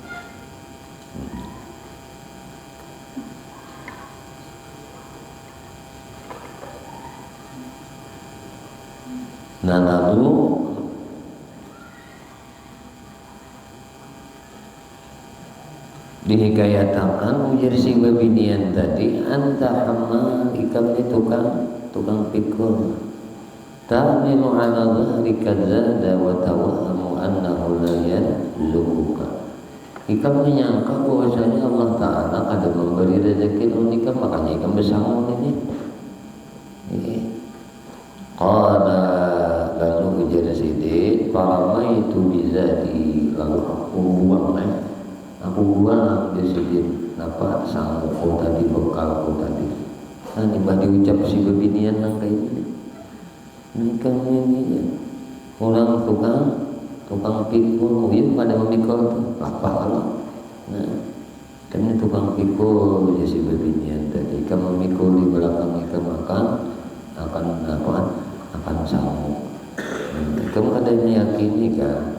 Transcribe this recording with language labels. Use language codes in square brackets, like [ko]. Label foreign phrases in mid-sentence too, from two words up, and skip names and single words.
[bjn] Nah lalu dihikayatakan ujar si Babinian tadi, [ar] أنت حمال [bjn] ikam ni tukang pikul, [ar] تأمن على ظهرك زادا و توهم أنه لا يدلكك. [bjn] Ikam menyangka bahwasanya Allah Ta'ala ada memberi rezeki unikam, makanya ikam bersama ini. Qala lalu ujar Sidin, [ar] فرميت بزادي, [bjn] lalu aku buang di Sidin napa sangku tadi, bekalku tadi. Nah ini diucap si Babinian nang kayak ini. Ini kan ini orang tukang pikul, mungkin pada memikul tuh apa kalau. Nah kan ini tukang pikul ya si Babinian tadi. Kamu memikul di belakang ikan akan sanggup. Kamu kada meyakini kan?